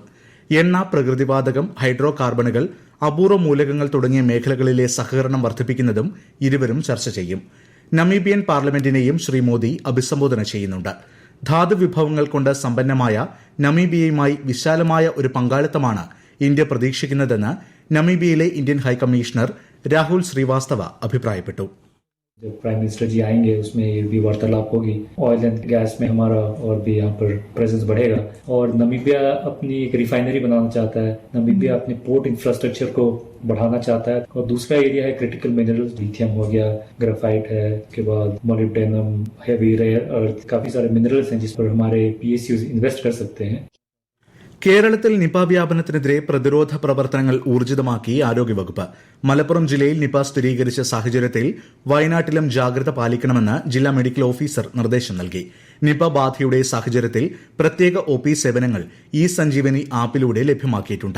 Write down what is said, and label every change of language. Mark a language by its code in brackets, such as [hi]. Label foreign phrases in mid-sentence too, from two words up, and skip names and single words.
[ml] എണ്ണ, പ്രകൃതിവാതകം, ഹൈഡ്രോ കാർബണുകൾ, അപൂർവ മൂലകങ്ങൾ തുടങ്ങിയ മേഖലകളിലെ സഹകരണം വർദ്ധിപ്പിക്കുന്നതും ഇരുവരും ചർച്ച ചെയ്യും. നമീബിയൻ പാർലമെന്റിനെയും ശ്രീ മോദി അഭിസംബോധന ചെയ്യുന്നുണ്ട്. ധാതു വിഭവങ്ങൾ കൊണ്ട് സമ്പന്നമായ നമീബിയയുമായി വിശാലമായ ഒരു പങ്കാളിത്തമാണ് ഇന്ത്യ പ്രതീക്ഷിക്കുന്നതെന്ന് നമീബിയയിലെ ഇന്ത്യൻ ഹൈക്കമ്മീഷണർ രാഹുൽ ശ്രീവാസ്തവ അഭിപ്രായപ്പെട്ടു. [hi] जब [en] prime minister [hi] जी आएंगे उसमें भी वार्तालाप होगी. [en] oil and gas [hi] में हमारा और भी यहाँ पर प्रेजेंस बढ़ेगा और नमीबिया अपनी एक रिफाइनरी बनाना चाहता है. नमीबिया अपने [en] port infrastructure [hi] को बढ़ाना चाहता है. और दूसरा एरिया है [en] critical minerals. [hi] लिथियम हो गया, ग्रेफाइट है, उसके बाद मोलिब्डेनम, [en] heavy rare earth, [hi] काफी सारे मिनरल्स हैं जिस पर हमारे PSUs इन्वेस्ट कर सकते हैं. [ml] കേരളത്തിൽ നിപ വ്യാപനത്തിനെതിരെ പ്രതിരോധ പ്രവർത്തനങ്ങൾ ഊർജിതമാക്കി ആരോഗ്യവകുപ്പ്. മലപ്പുറം ജില്ലയിൽ നിപ സ്ഥിരീകരിച്ച സാഹചര്യത്തിൽ വയനാട്ടിലും ജാഗ്രത പാലിക്കണമെന്ന് ജില്ലാ മെഡിക്കൽ ഓഫീസർ നിർദ്ദേശം നൽകി. നിപ ബാധയുടെ സാഹചര്യത്തിൽ പ്രത്യേക OP സേവനങ്ങൾ ഇ-സഞ്ജീവനി ആപ്പിലൂടെ ലഭ്യമാക്കിയിട്ടുണ്ട്.